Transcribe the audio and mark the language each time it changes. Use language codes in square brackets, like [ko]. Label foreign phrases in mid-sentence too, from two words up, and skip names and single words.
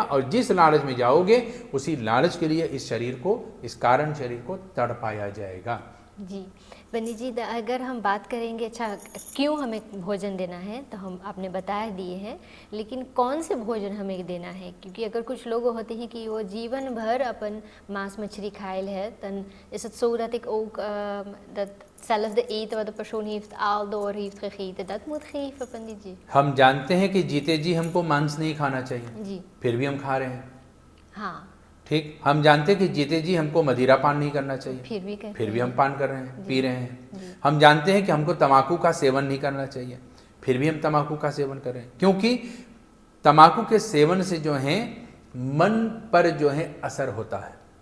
[hi] और जिस लालच में जाओगे उसी लालच के लिए इस शरीर को, इस कारण शरीर को तड़पाया जाएगा। जी पंडित जी, अगर हम बात करेंगे अच्छा क्यों हमें भोजन देना है, तो हम आपने बताया दिए हैं, लेकिन कौन से भोजन हमें देना है? [hns] क्योंकि अगर कुछ लोग होते हैं कि वो जीवन भर अपन मांस मछली खायल है, तन [nl] is het zo dat ik ook datzelfde eten wat de persoon heeft al door heeft gegeten, dat moet geven पंडित जी? [hi] हम जानते हैं कि जीते जी हमको मांस नहीं खाना चाहिए जी, फिर भी हम खा रहे हैं। हाँ, ठीक, हम जानते हैं कि जीते जी हमको मदिरा पान नहीं करना चाहिए फिर भी हम पान कर रहे हैं, पी रहे हैं। हम जानते हैं कि हमको तम्बाकू का सेवन नहीं करना चाहिए, फिर भी हम तम्बाकू का सेवन कर रहे हैं, क्योंकि तम्बाकू के सेवन से जो है मन पर जो है असर होता है।